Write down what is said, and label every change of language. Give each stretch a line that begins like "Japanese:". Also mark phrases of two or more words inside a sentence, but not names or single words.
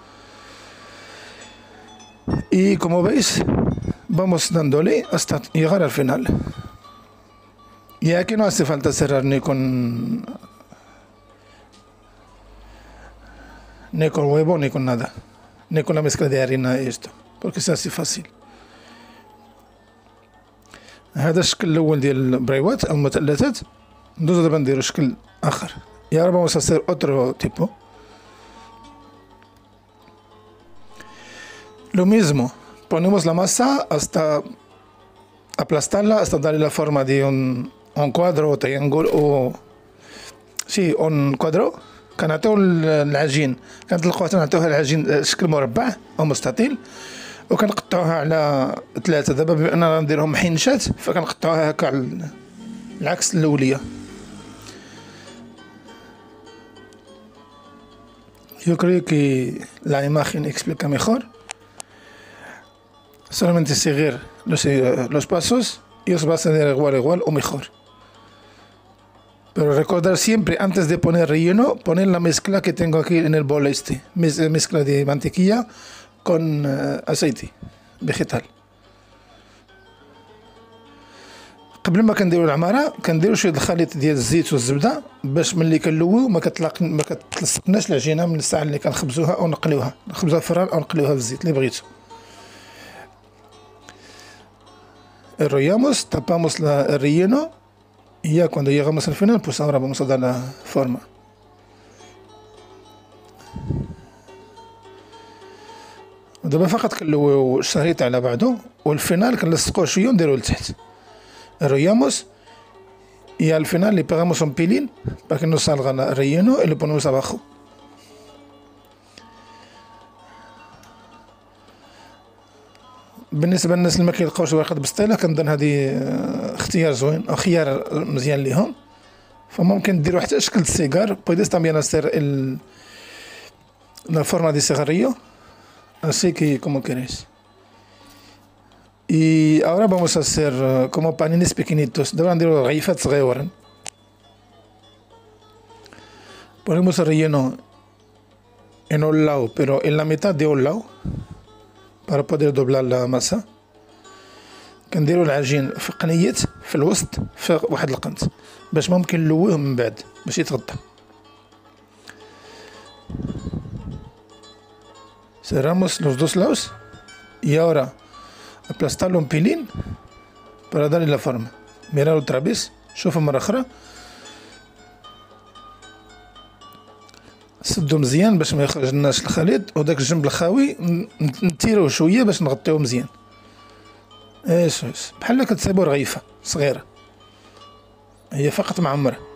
Spanish: Y como veis, vamos dándole hasta llegar al final. Y aquí no hace falta cerrar ni con huevo ni con nada, ni con la mezcla de harina y esto, porque se hace fácil.
Arabic: هذا الشكل الأول ديال البريوات أو المثلثات. ندوزو دابا نديرو شكل آخر.
Spanish: Y ahora vamos a hacer otro tipo. Lo mismo, ponemos la masa hasta aplastarla, hasta darle la forma de un cuadro o triángulo o sí, un cuadro.
Arabic: كنعطيو العجين، كنطلقوها تنعطيوها العجين شكل مربع أو مستطيل وكنقطعوها على 3. دابا بما أننا غنديرهم محنشات فكنقطعوها هكا على العكس الأولية.
Spanish: Yo creo que la imagen explica mejor. Solamente seguir los pasos y os va a salir igual o mejor. Pero recordar siempre, antes de poner relleno, poner la mezcla que tengo aquí en el bol mezcla de mantequilla con aceite vegetal.
Arabic: قبل ما كنديروا العماره كنديروا شويه الخليط ديال الزيت والزبده باش ملي كنلويو ما كتلصقناش العجينه من الساعه اللي كنخبزوها او نقليوها في الفران او نقليوها في الزيت اللي بغيتو.
Spanish: Enrollamos, tapamos el relleno y ya cuando llegamos al final, pues ahora vamos a dar la forma.
Arabic: ودابا فقط كنلويو الشريط على بعضو، والفينال كنلصقوه شويه ونديروه لتحت.
Spanish: Enrollamos y al final le pegamos un pilín para que no salga el relleno y lo ponemos abajo.
Arabic: بالنسبه للناس اللي ما كيلقاوش ورقه بسطيله كنظن هذه اختيار زوين او خيار مزيان ليهم. فممكن ديروا حتى شكل السيجار.
Spanish: Puedes también hacer la forma de cigarrillo así que como queréis. Y ahora vamos a hacer como panines pequeñitos.
Arabic: دابا نديرو رغيفات صغيورين.
Spanish: Ponemos el relleno en un lado, pero en la mitad de un lado para poder doblar la masa.
Arabic: كنديرو العجين في قنية في الوسط في واحد القنت باش ممكن نلويه من بعد باش يتغطى.
Spanish: Cerramos los dos lados y ahora aplastarlo un pelín para darle la forma. Mirar otra vez.
Arabic: شوفوا مرة أخرى. سدو مزيان باش ما يخرجلناش الخليط، وداك الجنب الخاوي نتيروه شوية باش نغطيوه مزيان. ايش بحال كتصايبو رغيفة صغيرة هي فقط معمرة.